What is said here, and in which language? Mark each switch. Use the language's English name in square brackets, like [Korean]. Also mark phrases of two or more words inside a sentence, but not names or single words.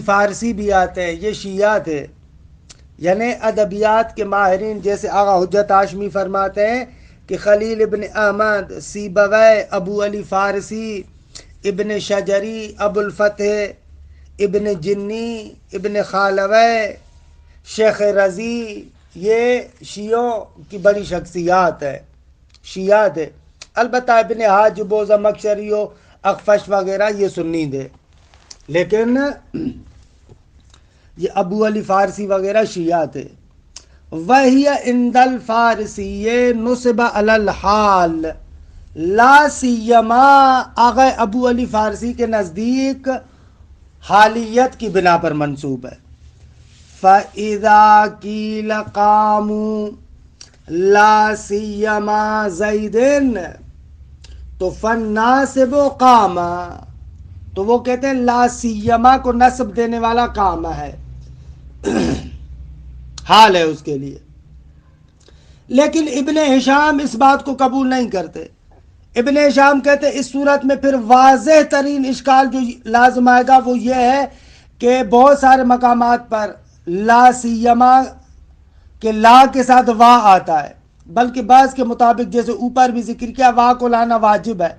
[Urdu] فارسی بھی آتے ہیں یہ شیعہ تھے، یعنی ادبیات کے ماہرین، جیسے آغا حجت ہاشمی فرماتے ہیں کہ خلیل ابن احمد سیبوی، ابو علی فارسی، ابن شجری، ابو الفتح ابن جنی، ابن خالوی، شیخ رضی، یہ شیعوں کی بڑی شخصیات ہے، شیعہ تھے۔ البتہ ابن حاجب و زمخشری و اخفش وغیرہ یہ سنی تھے، لیکن یہ ابو علی فارسی وغیرہ شیعہ تھے۔ وہی [Arabic] عند الفارسی نصب علی الحال، لا سیما [Urdu] آغا ابو علی فارسی کے نزدیک حالیت کی بنا پر منصوب ہے۔ [Arabic] فَإِذَا قِيلَ قَامُوا لَا سِيَّمَا زَيْدٍ، تو فَالنَّاسِبُ قَامَ، [Urdu] تو وہ کہتے ہیں [Arabic] لا سیما [Urdu] کو نصب دینے والا قام ہے، حال ہے اس کے لیے۔ لیکن ابن ہشام اس بات کو قبول نہیں کرتے۔ ابن ہشام کہتے اس صورت میں پھر واضح ترین اشکال جو لازم آئے گا وہ یہ ہے کہ بہت سارے مقامات پر [Arabic] لا سیما [Urdu] کہ لا کے ساتھ وا آتا ہے، بلکہ بعض کے مطابق جیسے اوپر بھی ذکر کیا وا کو لانا واجب ہے۔